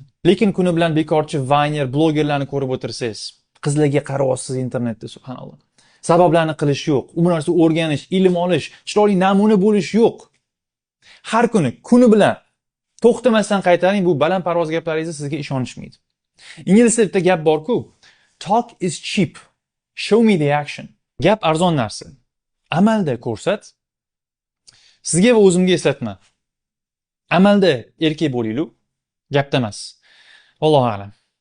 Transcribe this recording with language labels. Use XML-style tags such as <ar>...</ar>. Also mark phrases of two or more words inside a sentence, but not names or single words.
<uz>Lekin kuni bilan bekorchi vayner, blogerlarni ko'rib o'tirsangiz, qizlarga qarayapsiz internetda, subhanalloh. Sabablarni qilish yo'q, u narsa o'rganish, ilm olish, chiroyli namuna bo'lish yo'q. Har kuni bilan to'xtamasdan qaytaring, bu balandparvoz gaplaringizni sizga ishonishmaydi. Inglizda bitta gap bor-ku,</uz> <en>talk is cheap, show me the action.</en> <uz>Gap arzon narsa. Amalda ko'rsat. Sizga va o'zimga eslatma. Amalda erkak bo'linglar, gapda emas.</uz> <ar>الله أعلم.</ar>